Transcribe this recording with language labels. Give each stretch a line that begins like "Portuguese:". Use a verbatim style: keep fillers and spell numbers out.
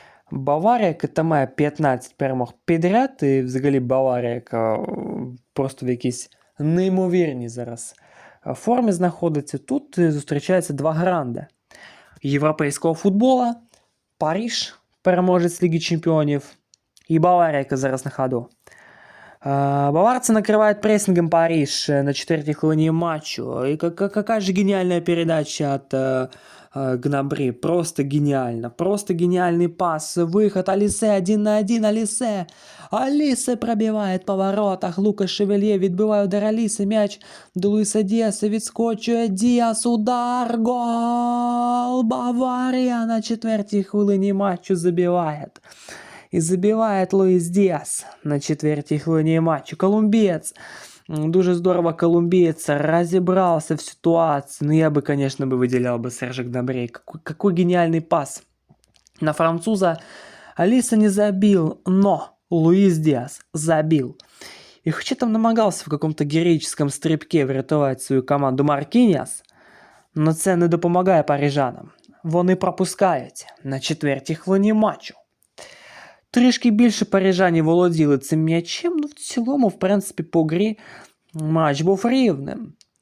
Ukrainian: Баварія, яка там має п'ятнадцять перемог підряд, і взагалі Баварія, яка е, просто в якійсь неймовірній зараз е, формі знаходиться, тут е, зустрічаються два гранда європейського футбола, Париж, переможець Ліги Чемпіонів, і Баварія, яка зараз на ходу.
Russian: Е, Баварцы накрывают прессингом Париж э, на четвертой хвилине матчу. И ка- ка- какая же гениальная передача от э, э, Гнабри. Просто гениально. Просто гениальный пас. Выход Алисе один на один. Алисе. Алисе пробивает по воротах.
Ukrainian: Лукас Шевелье відбиває удар Алисы. Мяч до Луиса Диаса. Відскочує Діас. Удар. Гол. Бавария на четвертій хвилині матчу забиває.
Russian: И забивает
Ukrainian: Луис Диас на четвертій хвилині матчу. Колумбієць. м, Дуже здорово колумбієць розібрався в ситуації.
Russian: Ну, я бы, конечно, бы выделял бы Сержик Добрей. Какой, какой гениальный пас на француза. Алиса не забил, но Луис Диас забил. И хоть там
Ukrainian: намагался
Russian: в каком-то героическом
Ukrainian: стрибке врятувати свою команду Маркініас, но це не допомагає парижанам. Вони пропускають на четвертій хвилині матчу. Трішки більше парижані володіли цим м'ячем, ну в цілому, в принципі, по грі матч був рівним.